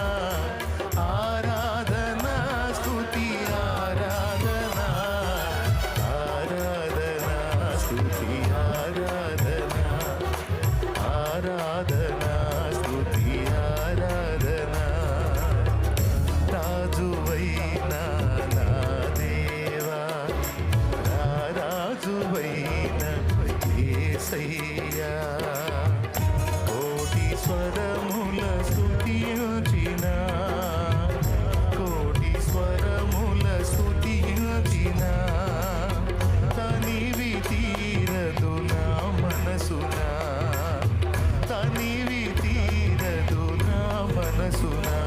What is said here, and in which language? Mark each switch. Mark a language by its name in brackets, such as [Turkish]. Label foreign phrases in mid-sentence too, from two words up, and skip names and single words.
[Tamil] ஆராதனா ஸ்துதி ஆராதனா, ஆராதனா ஸ்துதி ஆராதனா, ஆராதனா ஸ்துதி ஆராதனா. [Telugu] రాజువైనా నా దేవా, రాజువైనా యేసయ్యా. కోటి స్వరముల స్తుతించిన, కోటి స్వరముల స్తుతించిన, తనివి తీరదు నా మనసున, తనివి తీరదు నా మనసున.